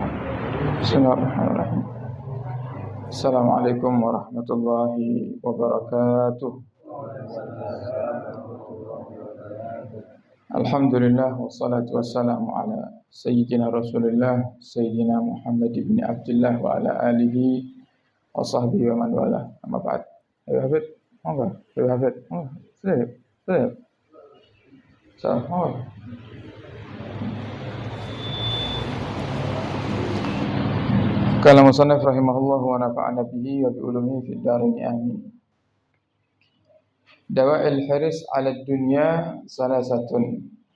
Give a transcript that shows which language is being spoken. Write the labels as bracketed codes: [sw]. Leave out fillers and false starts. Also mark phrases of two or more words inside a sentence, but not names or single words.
[ar] بسم الله الرحمن الرحيم. السلام عليكم ورحمة الله وبركاته. الحمد لله والصلاة والسلام على سيدنا رسول الله سيدنا محمد بن عبد الله وعلى آله وصحبه ومن والاه. أما بعد. [jv] Ayo Habib, monggo. Ayo Habib. Oh, sudah. Salam. [ar] قال المصنف رحمه الله ونفعنا به وبعلومه في الدارين آمين. دواعي الحرص على الدنيا ثلاثة.